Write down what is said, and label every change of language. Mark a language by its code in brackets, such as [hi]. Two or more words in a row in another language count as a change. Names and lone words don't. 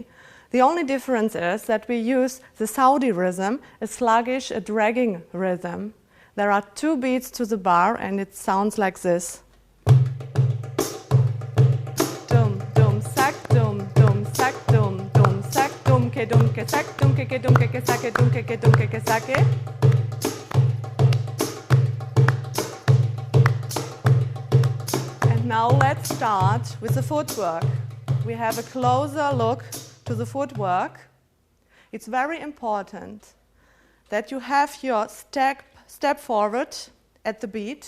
[en] The only difference is that we use the Saudi rhythm, a sluggish, a dragging rhythm. There are 2 beats to the bar and it sounds like this. Dum, dum, sak, dum, dum, sak, dum, dum, sak, dum, ke, sak, dum, ke, dum, ke, sake, dum, ke, sake. Now let's start with the footwork. We have a closer look to the footwork. It's very important that you have your step forward at the beat.